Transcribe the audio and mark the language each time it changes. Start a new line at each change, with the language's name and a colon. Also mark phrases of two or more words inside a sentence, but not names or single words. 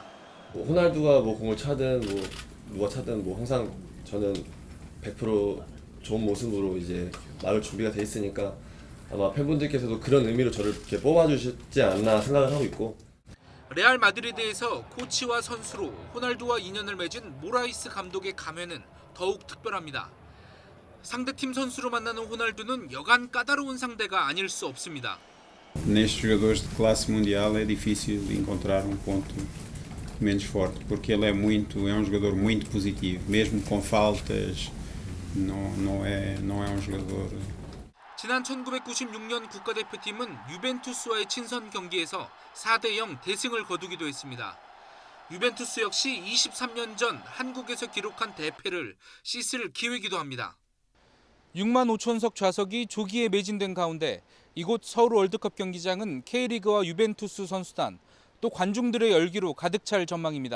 Korean: 호날두가 공을 차든 누가 차든 항상 저는 100% 좋은 모습으로 이제 나올 준비가 돼 있으니까 아마 팬분들께서도 그런 의미로 저를 이렇게 뽑아주시지 않나 생각을 하고 있고. 레알 마드리드에서 코치와 선수로 호날두와 인연을 맺은 모라이스 감독의 감회는 더욱 특별합니다. 상대팀 선수로 만나는 호날두는 여간 까다로운 상대가 아닐 수 없습니다.
Portuguese: Nestes jogadores de classe mundial é difícil encontrar ponto menos forte, porque ele é um jogador muito positivo, mesmo com faltas, não é jogador.
Korean: 지난 1996년 국가대표팀은 유벤투스와의 친선 경기에서 4대0 대승을 거두기도 했습니다. 유벤투스 역시 23년 전 한국에서 기록한 대패를 씻을 기회이기도 합니다. 6만 5천석 좌석이 조기에 매진된 가운데 이곳 서울 월드컵 경기장은 K리그와 유벤투스 선수단 또 관중들의 열기로 가득 찰 전망입니다.